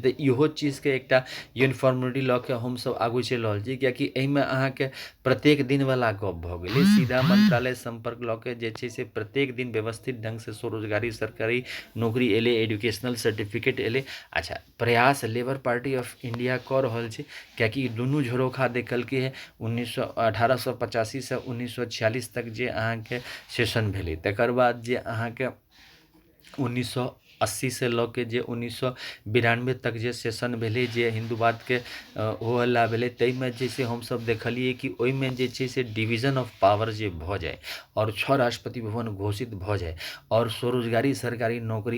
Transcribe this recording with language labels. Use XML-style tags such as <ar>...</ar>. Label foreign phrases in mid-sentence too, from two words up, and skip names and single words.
<mai>तऽ इहो चीजके एकटा यूनिफॉर्मिटी लऽ के हमसब आगू चलि रहल छी, कियाकि एहिमे अहाँके प्रत्येक दिनवला गप भऽ गेलै। सीधा मंत्रालय संपर्क लऽ के जे छै से प्रत्येक दिन व्यवस्थित ढंग से स्वरोजगारी सरकारी नौकरी एलै,</mai> <en>educational certificate</en> <mai>एलै। अच्छा, प्रयास लेबर पार्टी ऑफ इंडिया कऽ रहल छै, कियाकि दुनू झरोखा देखलकै है। 1885 से 1946 तक जे अहाँके सेशन भेलै, तकर बाद जे अहाँके 1980 से लऽ के जे 1992 तक जे सेशन भेलै, जे हिन्दूवादके हो हल्ला भेलै, ताहिमे जे छै हमसब देखलिए कि ओहिमे जे छै से</mai> <en>division of power</en> <mai>जे भऽ जाए और 6 राष्ट्रपति भवन घोषित भऽ जाए और स्वरोजगारी सरकारी नौकरी</mai>